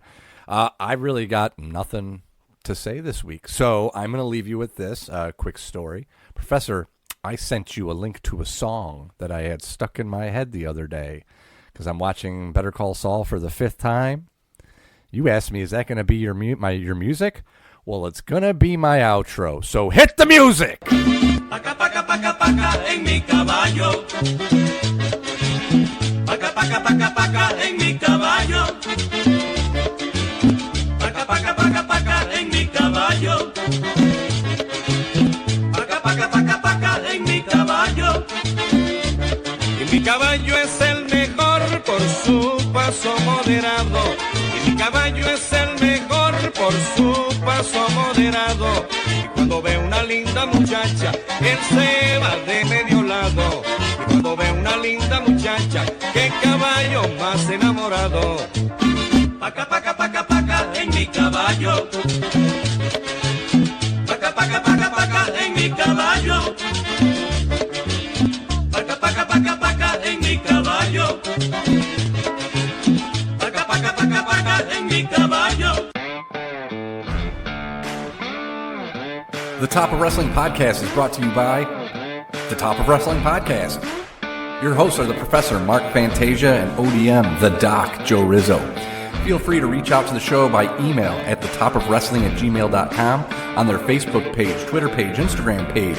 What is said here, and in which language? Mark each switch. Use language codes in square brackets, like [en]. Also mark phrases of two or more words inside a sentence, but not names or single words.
[en] I really got nothing to say this week, so I'm going to leave you with this quick story. Professor, I sent you a link to a song that I had stuck in my head the other day because I'm watching Better Call Saul for the 5th time. You asked me, is that going to be your music? Well, it's going to be my outro, so hit the music! [es] Paca, paca, paca, paca en mi caballo. Paca, paca, paca, paca en mi caballo. Paca, paca, paca, paca en mi caballo. Paca, paca, paca, paca en mi caballo. Y mi caballo es el mejor por su paso moderado. Y mi caballo es el mejor por su paso moderado. Y cuando ve una linda muchacha, él se va de medio lado. Y cuando ve una linda muchacha, qué caballo más enamorado. Paca, paca, paca, paca en mi caballo. Paca, paca, paca, paca en mi caballo. Paca, paca, paca, paca en mi caballo. Paca, paca, paca, paca en mi caballo. [en] The Top of Wrestling Podcast is brought to you by The Top of Wrestling Podcast. Your hosts are the Professor Mark Fantasia and ODM, the Doc Joe Rizzo. Feel free to reach out to the show by email at thetopofwrestling@gmail.com, on their Facebook page, Twitter page, Instagram page.